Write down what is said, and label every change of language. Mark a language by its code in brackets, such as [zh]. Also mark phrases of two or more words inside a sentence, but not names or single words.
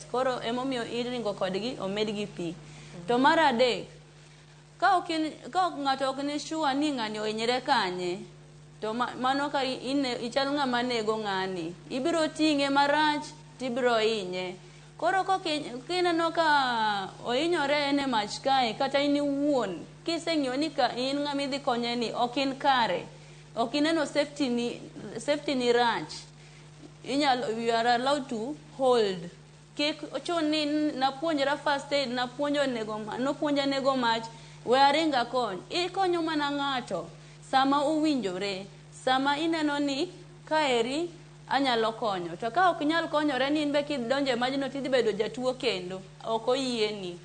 [luo] Koro emomiyo iringo kodgi omedgi pi. To mar adek, ka ok ng'ato ok ni sure ni ng'ani ohinyre kanye, to mano ka ichal ng'ama nego ng'ani, ibiro ting'e marach tibiro hinye. Koro kineno ka ohinyore ene mach kae, kata in iwuon kiseng'iyo ni ka in ng'ama idhi konye ni ok in kare, ok ineno safety ni rach, [en] you are allowed to hold. [luo] Kik ochun ni napuonjra [en] first aid, [luo] nopuonja nego mach, we aringa kony. Ikonyo mana ng'ato sama owinjore, sama ineno ni kaeri anyalo konyo. To ka ok nyal konyore ni inbe kidonje majno tidhi bedo jatuo kendo, ok oyieni.